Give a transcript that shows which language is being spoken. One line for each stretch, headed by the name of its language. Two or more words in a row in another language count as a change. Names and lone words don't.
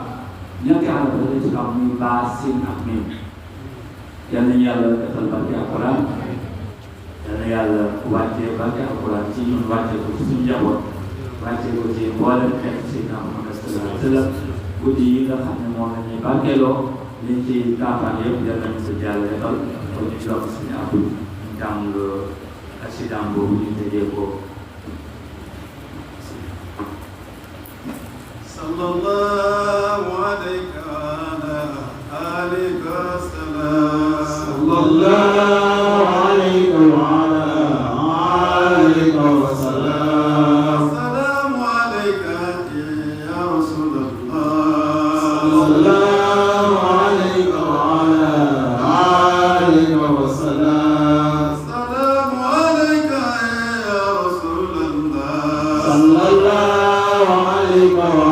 Wolof: ñetti xaraf la ci xam muy baa sin ak miim yal nañu yàlla defal barke alquran yal na yàlla wàccee barke alquran ci ñun wàccee ko ci suñu njaboot wàccee ko ci mboolem xeet Seydina Muhammad
Arabic: صلى الله عليه وسلم
Wolof: guddi yi nga xam ne moom la ñuy barkeeloo liñ ci campagne yëpp yal nañu ko jàll defal ko ñu jox suñu abdou ñu jàng accident boobu ñu tëjee ko
Arabic: صلى الله عليه وآله وسلم صلى الله عليه و آله وسلم السلام عليك يا رسول الله صلى الله عليه وآله وسلم السلام عليك يا رسول الله صلى الله عليه و